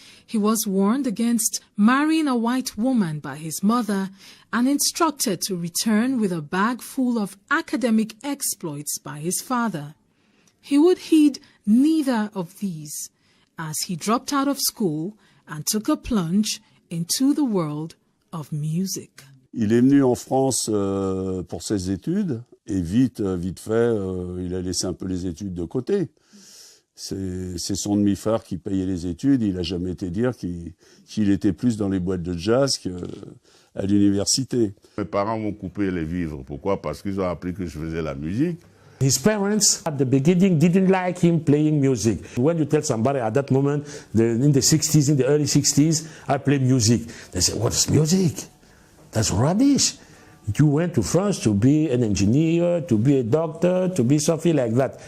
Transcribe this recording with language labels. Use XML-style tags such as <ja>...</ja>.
<en>He was warned against marrying a white woman by his mother and instructed to return with a bag full of academic exploits by his father. He would heed neither of these as he dropped out of school and took a plunge into the world of music.</en> <fr>Il est venu en France pour ses études et vite fait, il a laissé un peu les études de côté. C'est son demi-frère qui payait les études. Il n'a jamais été dire qu'il était plus dans les boîtes de jazz qu'à l'université. Mes parents m'ont coupé les vivres. Pourquoi? Parce qu'ils ont appris que je faisais la musique.</fr> <en>His parents, at the beginning, didn't like him playing music. When you tell somebody at that moment, in the 60s, in the early 60s, I play music, they say, what is music? That's rubbish. You went to France to be an engineer, to be a doctor, to be something like that.</en>